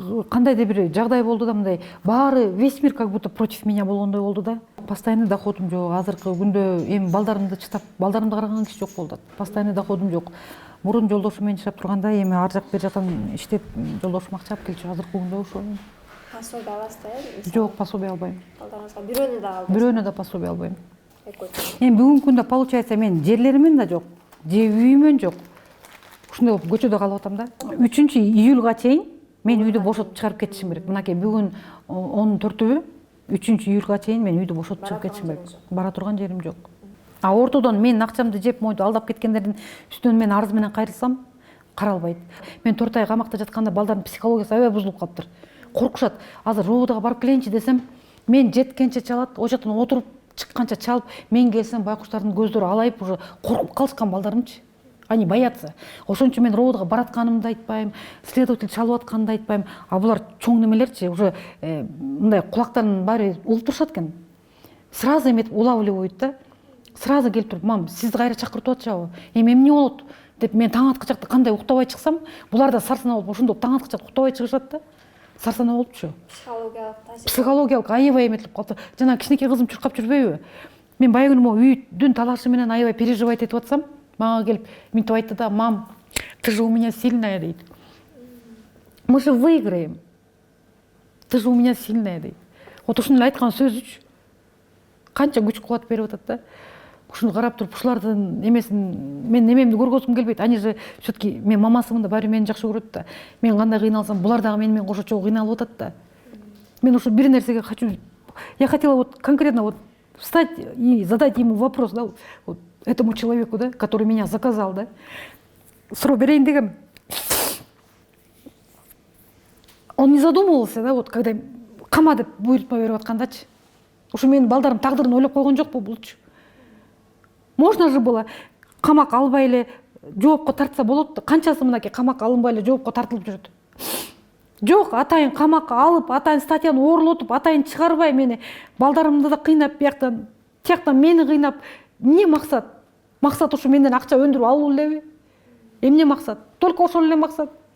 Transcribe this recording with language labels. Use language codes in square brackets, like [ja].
[ky] Кандайдыр бир жагдай болду да, мындай баары [ru] весь мир как будто против меня [ky] болгондой болду да. Постоянный доходум жок. Азыркы күндө эми балдарымды чытап, балдарымды караган киши жок болду. Постоянный доходум жок. Мурун жолдошум менен жашап турганда эми ар жак бер жактан иштеп жолдошум акча алып келчү. Азыркы күндө ошо. Пособие аласыздар э? Жок, пособие албайм. Балдарыңызга бирөөнү да албайсыз. Бирөөнү да пособие албайм. Эми бүгүнкү күндө получается мен жерлеримин да жок, же үйүмөн жок. Ушундай болуп көчөдө калып атам да. 3-июлга чейин мен үйдү бошотуп чыгарып кетишим керек. Мынакей бүгүн 14-түбү, 3-июлга чейин мен үйдү бошотуп чыгып кетишим керек. Бара турган жерим жок. Ортодон менин акчамды жеп, мойду алдап кеткендердин үстүнөн мен арыз менен кайрылсам, каралбайт. Мен 4 ай камакта жатканда балдардын психологиясы аябай бузулуп калыптыр. Коркушат. Азыр РОВДга барып келейинчи десем, мен жеткенче чалат, о жактан отуруп чыкканча чалып, мен келсем байкуштардын көздөрү алайып, уже коркуп калышкан балдарымчы. [ru] Они боятся. [ky] Ошон үчүн мен РОВДга баратканымды айтпайм, следователь чалып атканымды айтпайм. А булар чоң немелерчи, уже мындай кулактарынын баары улуп турушат экен. Сразу эметип улавливают да. Сразу келип туруп, мам, сизди кайра чакыртып атышабы? Эми эмне болот? Деп мен таң аткычакта кандай уктабай чыксам, булар да сарсана болуп ошондо таң аткычакта уктабай чыгышат да. Сарсана болупчу. Психологиялык аябай эметилип калды. Жана кичинекей кызым чуркап жүрбөйбү? Мен баягы күнү могу үйдүн талашы менен аябай переживать этип атсам, мага келип минтип айтты да, [ru] мам, ты же у меня сильная [ky] дейт. [ru] Мы же выиграем. Ты же у меня сильная дейт. [ky] Вот ушуну айткан сөзүчү канча күч кубат берип атат да. Ушуну карап туруп, ушулардын эмесин мен немемди көргөзгүм келбейт. [ru] Они же все-таки [ky] мен мамасымын да, баары мени жакшы көрөт да. Мен кандай кыйналсам, булар дагы менен кошо чогуу кыйналып атат да. Мен ушу бир нерсеге хочу [ru] Я хотела вот конкретно вот встать и задать ему вопрос, да, вот этому человеку, да, который меня заказал, да. [ky] Суроо берейин дегем. [ru] Он не задумывался, да, вот когда [ky] кама деп буйрутма берип аткандачы. Ушу менин балдарым тагдырын ойлоп койгон жокпу булчу. [ru] Можно же было [ky] камак албай эле жоопко тартса болот. Канчасы мынакей камакка алынбай эле жоопко тартылып жүрөт. Жок, атайын камакка алып, атайын статьяны оорлотуп, атайын чыгарбай мени, балдарымды да кыйнап, тияктан мени кыйнап, эмне максат? Максат ушу менден акча өндүрүп алуу элеби? Эмне максат? Только ошол эле максат.